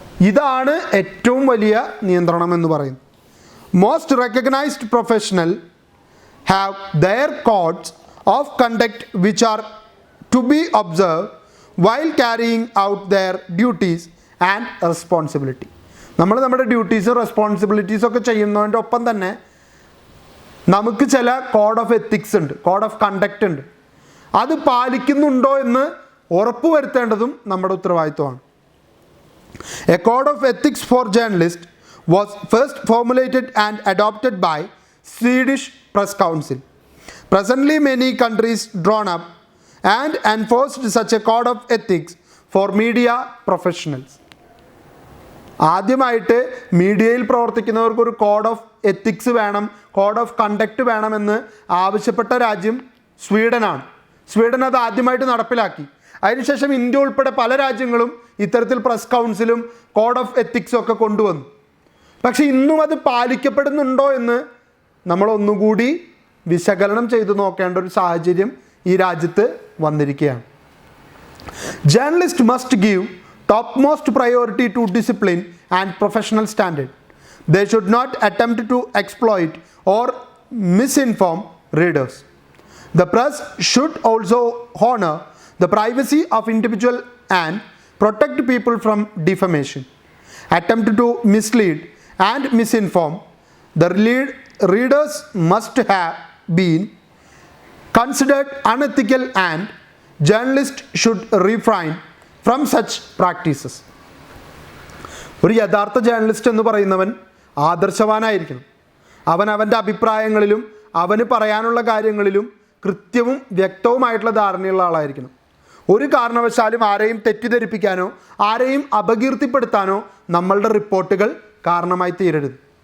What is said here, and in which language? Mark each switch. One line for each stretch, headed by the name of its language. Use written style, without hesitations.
Malayalam: ഇതാണ് ഏറ്റവും വലിയ നിയന്ത്രണം എന്ന് പറയുന്നത്.
English: Most recognised professional have their codes of conduct which are to be observe while carrying out their duties and responsibility.
Malayalam: നമ്മൾ നമ്മുടെ ഡ്യൂട്ടീസും റെസ്പോൺസിബിലിറ്റീസും ഒക്കെ ചെയ്യുന്നതിൻ്റെ ഒപ്പം തന്നെ നമുക്ക് ചില കോഡ് ഓഫ് എത്തിക്സ് ഉണ്ട്, കോഡ് ഓഫ് കണ്ടക്റ്റ് ഉണ്ട്. അത് പാലിക്കുന്നുണ്ടോ എന്ന് ഉറപ്പുവരുത്തേണ്ടതും നമ്മുടെ ഉത്തരവാദിത്വമാണ്.
English: A code of ethics for journalist was first formulated and adopted by Swedish Press Council. Presently, many countries drawn up and enforced such a code of ethics for media professionals.
Malayalam: ആദ്യമായിട്ട് മീഡിയയിൽ പ്രവർത്തിക്കുന്നവർക്ക് ഒരു code of ethics വേണം, code of conduct വേണമെന്ന് ആവശ്യപ്പെട്ട രാജ്യം സ്വീഡനാണ്. Sweden അത് ആദ്യമായിട്ട് നടപ്പിലാക്കി. അതിനുശേഷം ഇന്ത്യ ഉൾപ്പെടെ പല രാജ്യങ്ങളും ഇത്തരത്തിൽ പ്രസ് കൗൺസിലും കോഡ് ഓഫ് എത്തിക്സും ഒക്കെ കൊണ്ടുവന്നു. പക്ഷെ ഇന്നും അത് പാലിക്കപ്പെടുന്നുണ്ടോ എന്ന് നമ്മൾ ഒന്നുകൂടി വിശകലനം ചെയ്തു നോക്കേണ്ട ഒരു സാഹചര്യം ഈ രാജ്യത്ത് വന്നിരിക്കുകയാണ്.
English: Journalist must give top most priority to discipline and professional standard. They should not attempt to exploit or misinform readers. The press should also honour the privacy of individual and protect people from defamation. Attempt to mislead and misinform the readers must have been considered unethical and journalists should refrain from such practices.
Malayalam: ഒരു യഥാർത്ഥ journalist എന്ന് പറയുന്നവൻ ആദർശവാനായിരിക്കണം. അവൻ്റെ അഭിപ്രായങ്ങളിലും അവന് പറയാനുള്ള കാര്യങ്ങളിലും കൃത്യവും വ്യക്തവുമായിട്ടുള്ള ധാരണയുള്ള ആളായിരിക്കണം. ഒരു കാരണവശാലും ആരെയും തെറ്റിദ്ധരിപ്പിക്കാനോ ആരെയും അപകീർത്തിപ്പെടുത്താനോ നമ്മളുടെ റിപ്പോർട്ടുകൾ കാരണമായി തീരരുത്.